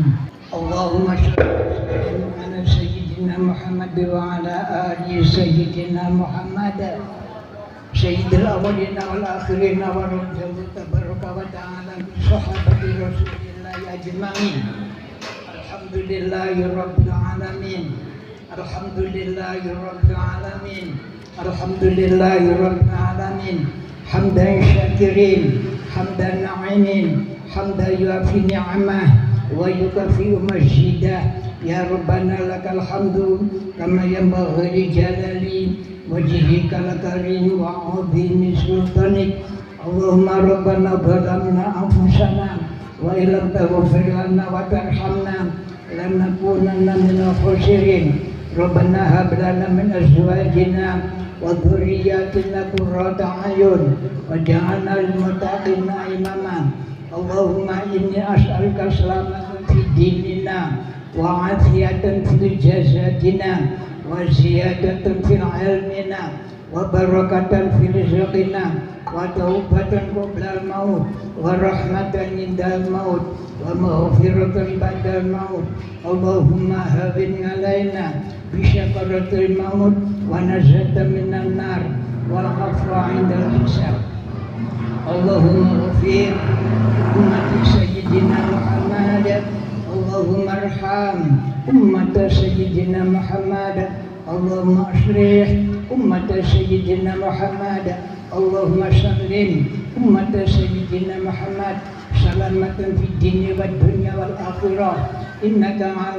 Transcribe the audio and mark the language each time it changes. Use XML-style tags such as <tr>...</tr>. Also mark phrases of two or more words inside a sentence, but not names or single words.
<ar>اللهم صل على سيدنا محمد وعلى آل سيدنا محمد سيد الأولين والآخرين ورضي الله تبارك وتعالى بصحابة رسول الله أجمعين. الحمد لله رب العالمين. الحمد لله رب العالمين. الحمد لله رب العالمين. حمدا شاكرين حمدا ناعمين حمدا يوافي نعمه ويكافئ مزيده. يا ربنا لك الحمد كما ينبغي لجلال وجهك الكريم وعظيم سلطانك. اللهم ربنا ظلمنا أنفسنا وإن لم تغفر لنا وترحمنا لنكونن من الخاسرين. ربنا هب لنا من أزواجنا وذرياتنا قرة أعين واجعلنا للمتقين إماما. اللهم إني أسألك سلامة في الدين وعافية في الجسد وزيادة في العلم وبركة في الرزق وتوبة قبل الموت ورحمة عند الموت ومغفرة بعد الموت. اللهم هون علينا في سكرات الموت والنجاة من النار والعفو عند الحساب. اللهم اغفر أمة سيدنا محمد محمد اللهم ارحم أمة سيدنا محمد اللهم أشرح أمة سيدنا محمد اللهم سلم أمة سيدنا محمد سلامة في الدين والدنيا والآخرة إنك على</ar>